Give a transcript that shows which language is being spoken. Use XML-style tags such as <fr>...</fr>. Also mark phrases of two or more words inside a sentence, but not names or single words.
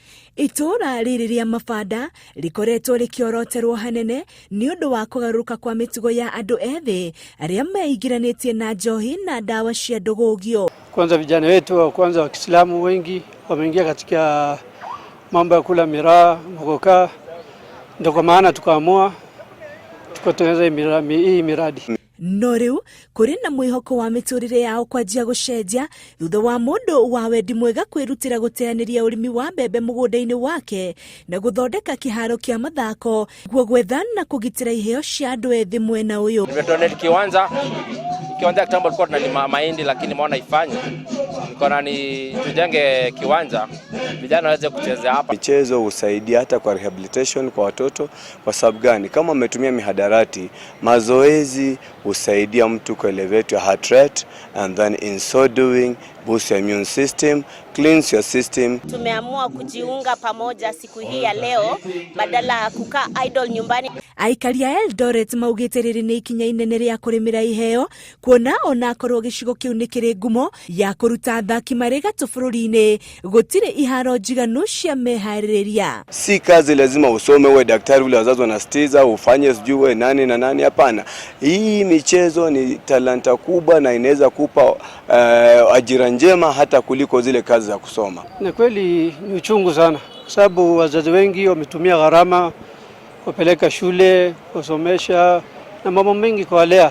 <ki>Itura riri ria Mabanda rikoretwo rikioroterwo hanene ni undu wa kugaruka kwa mitugo ya andu ethi aria meigiranĩtie na njohi na dawa cia ndũgũgio.</ki> <sw>Kwanza vijana wetu wa kwanza wa Kiislamu wengi wameingia katika mambo ya kula miraa, mogoka, ndio kwa maana tukaamua tukatengeneza hii miradi.</sw> <ki>No riu kuri na mwihoko wa miturire yao kwanjia gucenjia thutha wa mundu wa wendi mwega kwirutira guteaniria urimi wa mbembe mugunda-ini wake na guthondeka kiharo kia mathako guo gwetha na kugitira iheo cia andu ethi mwena uyu.</ki> <sw>Nimetonea kiwanja kitambo tulikuwa tunalima mahindi, lakini maona ifanye nikaona ni tujenge kiwanja vijana waweze kucheza hapa. Michezo husaidia hata kwa rehabilitation kwa watoto. Kwa sababu gani? Kama umetumia mihadarati, mazoezi husaidia mtu ku</sw> <en>elevate your heart rate, and then in so doing boost your immune system, cleanse your system.</en> <sw>Tumeamua kujiunga pamoja siku hii ya leo badala ya kukaa idle nyumbani.</sw> <ki>Aikari a Eldoret maugite riri ni ikinya inene ria kurimira iheo kuona ona korwo gicigo kiu ni kiri ngumo ya kuruta athaki mari gatũ bũrũri-inĩ gutire iharo njiganu cia meharĩrĩria.</ki> <sw>Si kazi lazima usome uwe daktari ule wazazi wanasitiza ufanye sijui nani na nani, hapana. Hii michezo ni talanta kubwa na inaweza kupa ajira njema hata kuliko zile kazi za kusoma. Na kweli ni uchungu sana kwa sababu wazazi wengi wametumia gharama kupeleka shule, kusomesha na mambo mengi kwa walea.</sw>